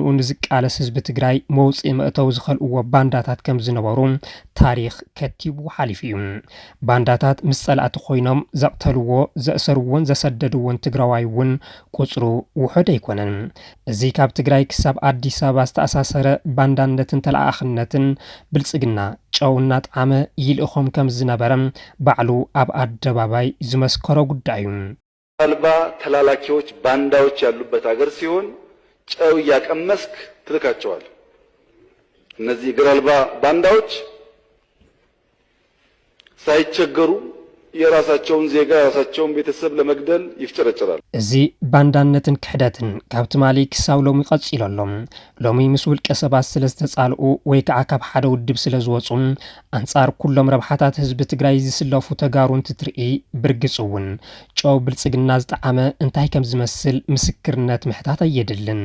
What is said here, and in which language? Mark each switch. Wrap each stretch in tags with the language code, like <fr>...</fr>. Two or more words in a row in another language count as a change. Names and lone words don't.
<ti>ንዝቃለስ ህዝቢ ትግራይ መውፅኢ መእተው ዝኸልእዎ ባንዳታት ከም ዝነበሩ ታሪክ ከቲቡ ሓሊፉ እዩ። ባንዳታት ምስ ጸላእቲ ኮይኖም ዘቕተልዎ ዘእሰርዎን ዘሰደድዎን ትግራዋይ እውን ቁፅሩ ውሑድ ኣይኮነን። እዚ ካብ ትግራይ ክሳብ ኣዲስ ኣበባ ዝተኣሳሰረ ባንዳነትን ተለኣኽነትን ብልጽግና ጨው እናጣዕመ ይልእኾም ከም ዝነበረ ባዕሉ ኣብ ኣደባባይ ዝመስከሮ ጉዳይ እዩ።</ti> <am>አልባ ተላላኪዎች ባንዳዎች ያሉበት ሀገር ሲሆን ጨው ያቀመስክ ትልካቸዋል። እነዚህ እግር አልባ ባንዳዎች ሳይቸገሩ የራሳቸውን ዜጋ የራሳቸውን ቤተሰብ ለመግደል ይፍጨረጨራል።</am> <ti>እዚ ባንዳነትን ክሕደትን ካብ ትማሊ ክሳብ ሎሚ ቀፂሉ ኣሎ። ሎሚ ምስ ውልቀ ሰባት ስለ ዝተጻልኡ ወይ ከዓ ካብ ሓደ ውድብ ስለ ዝወፁ ኣንጻር ኩሎም ረብሓታት ህዝቢ ትግራይ ዝስለፉ ተጋሩ እንትትርኢ ብርግጽ እውን ጨው ብልጽግና ዝጣዕመ እንታይ ከም ዝመስል ምስክርነት ምሕታት ኣየድልን።</ti>